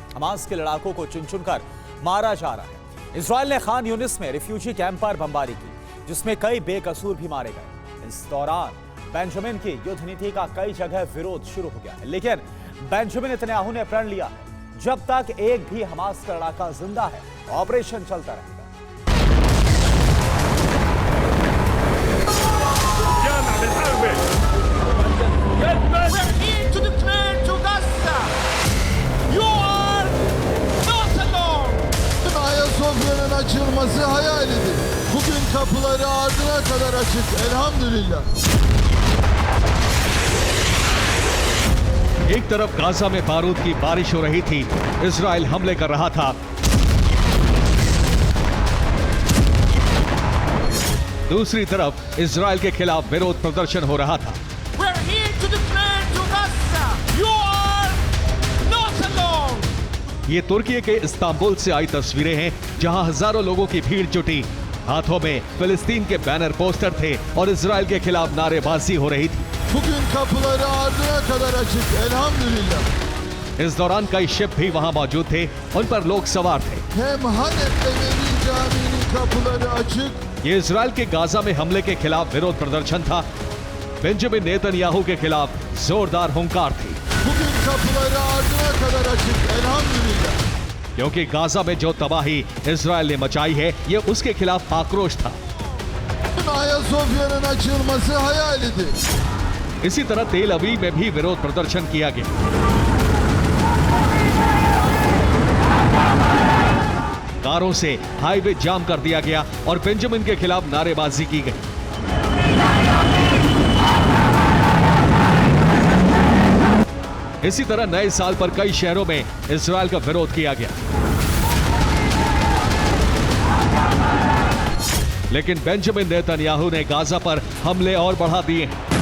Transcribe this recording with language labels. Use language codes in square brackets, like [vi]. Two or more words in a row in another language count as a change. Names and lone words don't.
[hi] हमास के लड़ाकों को चुन चुनकर मारा जा रहा है। इजराइल ने खान यूनिस में [en] refugee camp [hi] पर बमबारी की, जिसमें कई बेकसूर भी मारे गए। इस दौरान बेंजामिन की युद्ध नीति का कई जगह विरोध शुरू हो गया है, लेकिन बेंजामिन नेतन्याहू ने प्रण लिया है, जब तक एक भी हमास का लड़ाका जिंदा है, ऑपरेशन चलता रहेगा। [tr] Ayasofya'nın açılması hayalidir. Bugün kapıları ardına kadar açık. Elhamdülillah. [hi] एक तरफ गाजा में बारूद की बारिश हो रही थी, इजराइल हमले कर रहा था। दूसरी तरफ इजराइल के खिलाफ विरोध प्रदर्शन हो रहा था। [en] We're here to declare to Gaza, you are not alone. [hi] ये तुर्की के इस्तांबुल से आई तस्वीरें हैं, जहां हजारों लोगों की भीड़ जुटी। हाथों में फिलिस्तीन के बैनर पोस्टर थे और इजराइल के खिलाफ नारेबाजी हो रही थी। [tr] Bugün kapıları ardına kadar açık elhamdülillah. [hi] इस दौरान कई शिप भी वहां मौजूद थे, उन पर लोग सवार थे। [tr] Hem Halep'te Veli Camii'nin kapıları açık. [hi] ये इजराइल के गाजा में हमले के खिलाफ विरोध प्रदर्शन था। बेंजामिन नेतन्याहू के खिलाफ जोरदार हुंकार थी, [tr] Bugün kapıları ardına kadar açık elhamdülillah. [hi] क्योंकि गाजा में जो तबाही इजराइल ने मचाई है, ये उसके खिलाफ आक्रोश था। [tr] Ayasofya'nın açılması hayalidir. [hi] इसी तरह तेल अवीव में भी विरोध प्रदर्शन किया गया। कारों से हाईवे जाम कर दिया गया और बेंजामिन के खिलाफ नारेबाजी की गई। इसी तरह नए साल पर कई शहरों में इजराइल का विरोध किया गया, लेकिन बेंजामिन नेतन्याहू ने गाजा पर हमले और बढ़ा दिए हैं।